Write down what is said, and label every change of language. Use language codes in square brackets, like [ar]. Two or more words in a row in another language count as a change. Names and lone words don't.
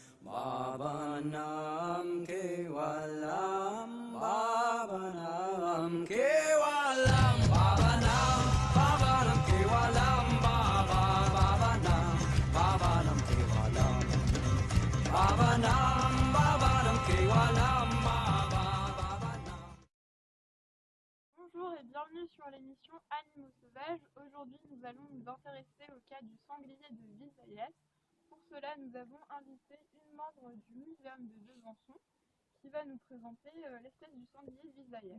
[sa] Bhavanam Kevalam, Bhavanam Kevalam, Bhavanam, Bhavanam Kevalam, Bhavanam, Bhavanam Kevalam, Bhavanam, Bhavanam Kevalam, Bhavanam. [fr] Bonjour et bienvenue sur l'émission Animaux sauvages. Aujourd'hui, nous allons nous intéresser au cas du sanglier de Visayas. Pour cela, nous avons invité une membre du muséum de Besançon qui va nous présenter l'espèce du sanglier Visayas.